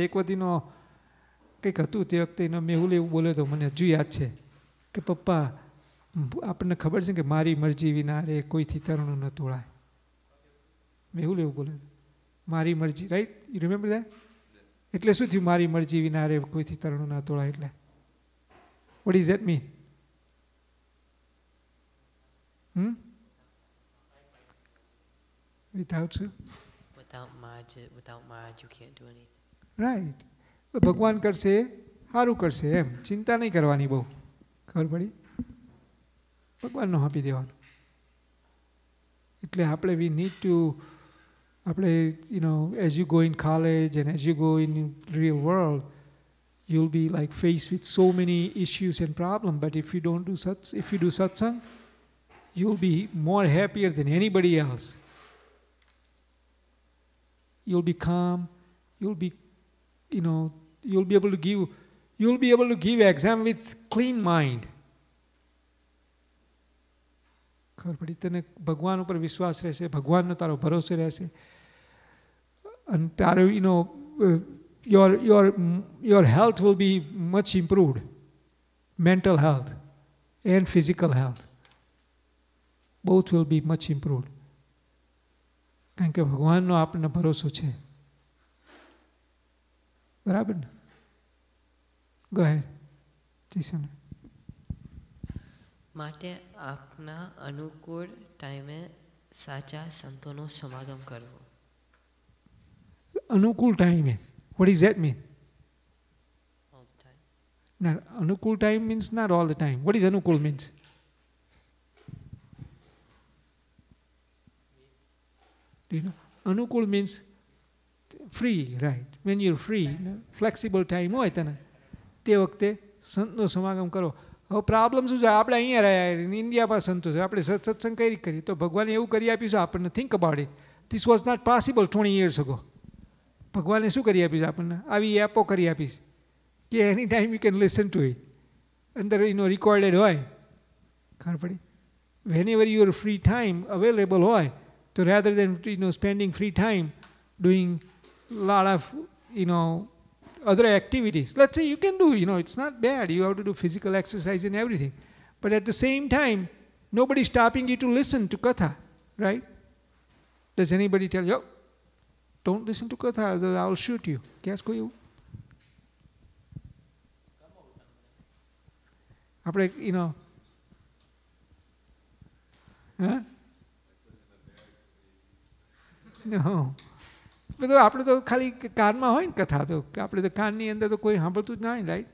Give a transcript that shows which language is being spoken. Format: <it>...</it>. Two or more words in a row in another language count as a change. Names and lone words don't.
<gu>એક વખત કંઈક હતું તે વખતે મેહુલ એવું બોલ્યો હતો, મને હજુ યાદ છે કે પપ્પા આપણને ખબર છે કે મારી મરજી વિના રે કોઈથી તરણું ન તોળાય. મેહુલ એવું બોલ્યો, મારી મરજી, રાઈટ?</gu> <en>you remember that?</en> <gu>એટલે શું થયું મારી મરજી વિના રે કોઈથી તરણું ન તોળાય?</gu> <en>એટલે what is that mean? Without Maharaj, you can't do anything. Right.</en> <gu>ભગવાન કરશે, સારું કરશે, એમ ચિંતા નહીં કરવાની બહુ. ખબર પડી? ભગવાનનો આપી દેવાનું. એટલે આપણે</gu> <en>we need to, આપણે as you go in college and as you go in real world, you'll be like faced with so many issues and problems. But if you do satsang, you'll be more happier than anybody else. You'll be calm. You'll be able to give exam with clean mind.</en> <gu>ખબર પડી? તને ભગવાન ઉપર વિશ્વાસ રહેશે, ભગવાનનો તારો ભરોસો રહેશે અને તારો</gu> <en>your health will be much improved, mental health and physical health both will be much improved.</en> <gu>કારણ કે ભગવાનનો આપણને ભરોસો છે. બરાબર ને?</gu> <en>go ahead</en> <gu>જીસન. માટે આપના અનુકૂળ ટાઈમે સાચા સંતોનો સમાગમ કરવો. અનુકૂળ ટાઈમે,</gu> <en>what does that mean? All the time. Now, અનુકૂળ time means not all the time. What is અનુકૂળ means? Do you know? અનુકૂળ means free, right? When you're free, flexible time</en> <gu>હોય તને તે વખતે સંતનો સમાગમ કરો. હવે પ્રોબ્લેમ શું છે? આપણે અહીંયા રહ્યા, ઇન્ડિયામાં સંતો છે, આપણે સત્સંગ કરીએ તો ભગવાને એવું કરી આપીશું આપણને.</gu> <en>Think about it. This was not possible 20 years ago.</en> <gu>ભગવાને શું કરી આપીશું આપણને? આવી એપો કરી આપીશ કે</gu> <en>any time you can listen to it.</en> <gu>અંદર રેકોર્ડેડ હોય. ખબર પડી?</gu> <en>whenever your free time available</en> <gu>હોય તો</gu> <en>rather than spending free time doing lot of other activities, let's say you can do, it's not bad, you have to do physical exercise and everything, but at the same time nobody is stopping you to listen to katha, right? Does anybody tell you, don't listen to katha, I will shoot you? Guess ko you</en> <gu>આપણે બધું આપણે તો ખાલી કાનમાં હોય ને કથા, તો આપણે તો કાનની અંદર તો કોઈ સાંભળતું જ ના હોય, રાઈટ?</gu>